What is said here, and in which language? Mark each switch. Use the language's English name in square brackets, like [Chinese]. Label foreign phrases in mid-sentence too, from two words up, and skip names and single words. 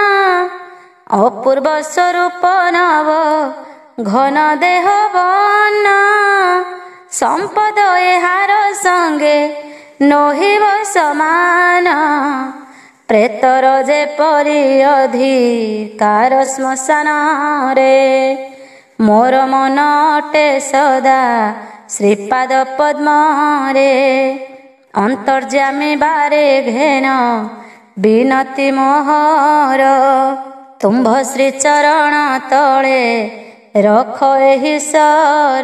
[Odia] ଅପୂର୍ବ ସ୍ୱରୂପ ନବ ଘନ ଦେହ ବନ, ସମ୍ପଦ ଏହାର ସଙ୍ଗେ ନୋହିବ ସମାନ। ପ୍ରେତର ଯେପରି ଅଧିକାର ଶ୍ମଶାନରେ, ମୋର ମନ ଅଟେ ସଦା ଶ୍ରୀପାଦ ପଦ୍ମରେ ଅନ୍ତର୍ଯାମୀ ବାରେ ଘେନ ବିନତି ମୋହର ତୁମ୍ଭ ଶ୍ରୀ ଚରଣ ତଳେ ରଖ ଏହି ଶିର